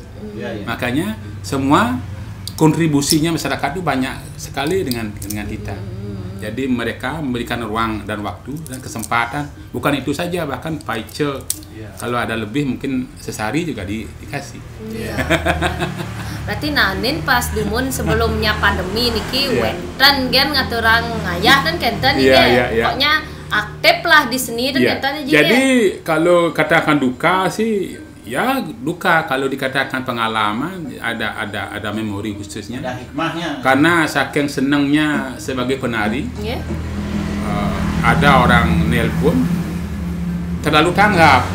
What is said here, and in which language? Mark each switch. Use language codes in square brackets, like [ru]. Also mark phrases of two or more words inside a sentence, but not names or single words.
[id] Makanya semua kontribusinya masyarakat itu banyak sekali dengan kita. Jadi mereka memberikan ruang dan waktu dan kesempatan. Bukan itu saja, bahkan paice. Kalau ada lebih mungkin sesari juga dikasih. Iya. [ban] Berarti nanin pas dumun sebelumnya pandemi niki wenten gen ngaturang ngayah dan kenten [id] Iya. pokoknya aktif lah di seni dan kenten aja. Jadi kalau katakan duka sih ya duka, kalau dikatakan pengalaman ada memori khususnya. Ada hikmahnya. Karena saking senangnya sebagai penari, Iya. ada orang nelpon terlalu tanggap.